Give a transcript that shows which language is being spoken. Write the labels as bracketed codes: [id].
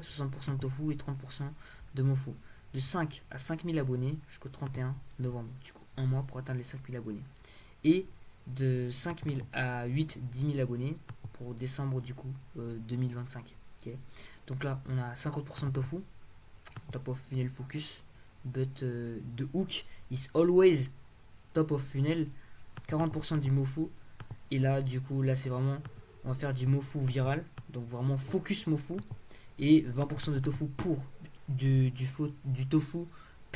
[fr] 60% de tofu et 30% de mofu. De 5 à 5000 abonnés jusqu'au 31 novembre. Du coup, un mois pour atteindre les 5000 abonnés. Et de 5000 à 10 000 abonnés pour décembre du coup 2025. Okay. Donc là, on a 50% de tofu. Top of funnel focus. [en] But the hook is always top of funnel. [fr] 40% du mofu. Et là, du coup, là, c'est vraiment... On va faire du mofu viral. Donc vraiment focus mofu. Et 20% de tofu pour du tofu pur, ok. Excusez-moi, tofu pur, ok.